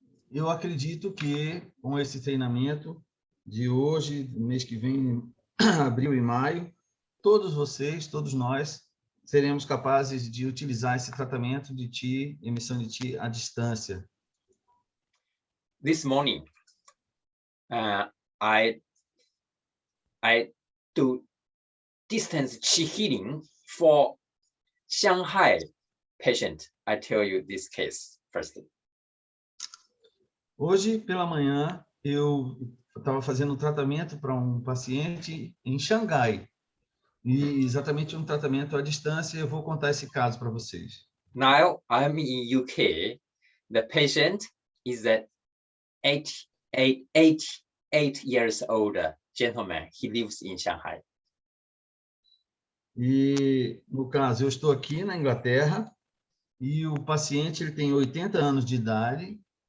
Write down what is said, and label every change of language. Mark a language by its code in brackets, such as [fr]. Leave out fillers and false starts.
[pt] Eu acredito que com esse treinamento de hoje, mês que vem, abril e maio, todos vocês, todos nós, seremos capazes de utilizar esse tratamento de Qi, emissão de Qi à distância. [en] This morning, I do distance Qi healing for Shanghai patient. I tell you this case first. [pt] Hoje, pela manhã, eu estava fazendo um tratamento para um paciente em Xangai. E exatamente um tratamento à distância, eu vou contar esse caso para vocês. [en] Now I'm in UK. The patient is a 88 years old gentleman. He lives in Shanghai. [pt] E no caso, eu estou aqui na Inglaterra e o paciente ele tem 80 anos de idade.